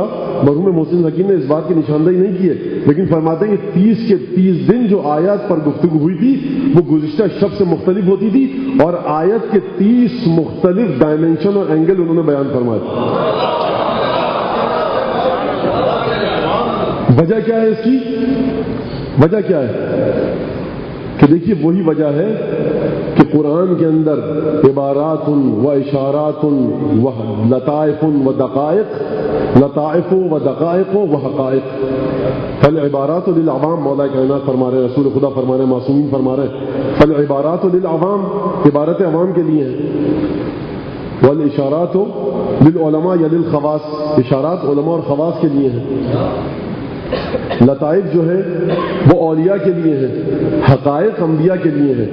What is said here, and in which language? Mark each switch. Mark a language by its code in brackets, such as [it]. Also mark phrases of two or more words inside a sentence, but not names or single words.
[ur] مرحوم محسن حکیم نے اس بات کی نشاندہی نہیں کی ہے، لیکن فرماتے ہیں کہ 30 کے 30 دن جو آیات پر گفتگو ہوئی تھی وہ گزشتہ شب سے مختلف ہوتی تھی، اور آیت کے 30 مختلف ڈائمینشن اور اینگل انہوں نے بیان فرمائے. وجہ کیا ہے اس کی؟ وجہ کیا ہے کہ دیکھیے، وہی وجہ ہے کہ قرآن کے اندر عبارات و اشارات و لطائف و دقائق، لطائف و دقائق و حقائق. [ar] فالعبارات للعوام، [ur] مولا کائنات فرما رہے، رسول خدا فرما رہے، معصومین فرما رہے. [ar] فالعبارات للعوام، [ur] عبارت عوام کے لیے ہیں. [ar] والاشارات للعلماء یا للخواص، [ur] اشارات علماء اور خواص کے لیے ہیں. لطائف جو ہے وہ اولیاء کے لیے ہیں، حقائق انبیاء کے لیے ہیں.